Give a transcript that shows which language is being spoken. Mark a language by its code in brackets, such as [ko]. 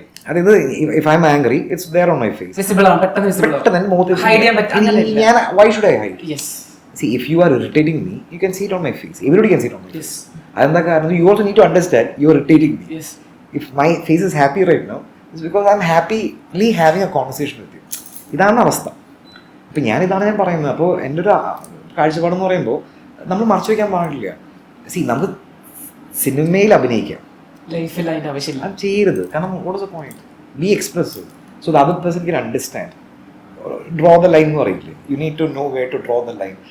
[en] അതായത് if I am angry, it's there on my face. [ml] പെട്ടെന്ന് മുഖത്ത് ഞാൻ [en] Why should I hide? See, if you are irritating me, you can see it on my face. Everybody can see it on my face. [ml] അതെന്താ കാരണം? [en] You also need to understand you are irritating me. If my face is happy right now, it's because I'm happily having a conversation with you. [ml] ഇതാണ് അവസ്ഥ. അപ്പം ഞാനിതാണ് ഞാൻ പറയുന്നത്. അപ്പോൾ എൻ്റെ ഒരു കാഴ്ചപ്പാടെന്ന് പറയുമ്പോൾ നമ്മൾ മറച്ചു വയ്ക്കാൻ പാടില്ല. നമുക്ക് സിനിമയിൽ അഭിനയിക്കാം, ലൈഫിൽ അതിൻ്റെ ആവശ്യമില്ല. അത് ചെയ്യരുത്. കാരണം [en] What is the point? Be expressive so the other person can understand. Draw the line [ml] എന്ന് പറയില്ലേ, [en] You need to know way to draw the line.